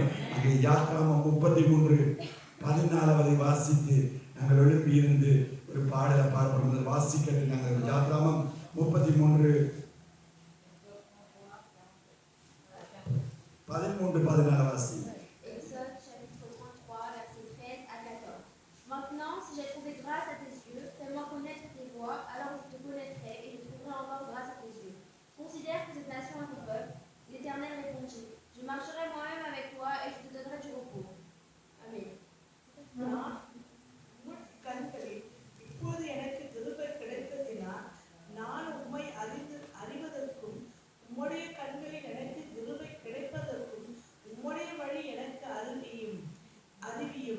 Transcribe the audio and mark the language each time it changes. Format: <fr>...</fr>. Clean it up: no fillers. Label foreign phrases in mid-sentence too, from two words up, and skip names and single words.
<ta>அங்கே யாத்ராமம் 33:14 வாசித்து நாங்கள் எழுப்பி இருந்து ஒரு பாடலை பாடப்படுவது வாசிக்கட்டு. நாங்கள் யாத்ராமம் 33:14 வாசி.</ta> <fr>Exode chapitre 33, versets 13 à 14. Maintenant, si j'ai trouvé grâce à tes yeux, fais-moi connaître tes voies, alors je te connaîtrai et je trouverai encore grâce à tes yeux. Considère que cette nation est ton peuple. L'Éternel répondit, je marcherai moi-même avec toi et je te donnerai du repos. Amen.</fr> <ta>கண்களில் இப்போது எனக்கு கிருபை கிடைத்ததினால் நான் உம்மை அறிவதற்கும் உம்முடைய கண்களில் எனக்கு கிருபை கிடைப்பதற்கும் உம்முடைய வழி எனக்கு அறிவியும்.</ta>